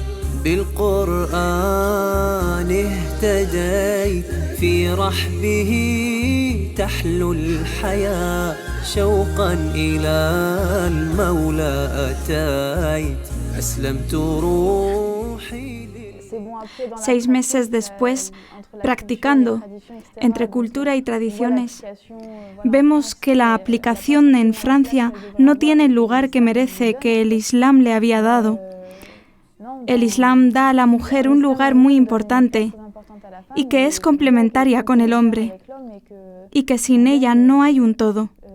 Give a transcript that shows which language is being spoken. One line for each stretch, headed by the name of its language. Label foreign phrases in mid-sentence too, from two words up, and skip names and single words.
Arabic: بالقرآن اهتديت في رحبه تحلو الحياة شوقا إلى المولى أتيت أسلمت روحي.
Spanish: 6 meses después, practicando entre cultura y tradiciones, vemos que la aplicación en Francia no tiene el lugar que merece que el Islam le había dado. El Islam da a la mujer un lugar muy importante y que es complementaria con el hombre y que sin ella no hay un todo.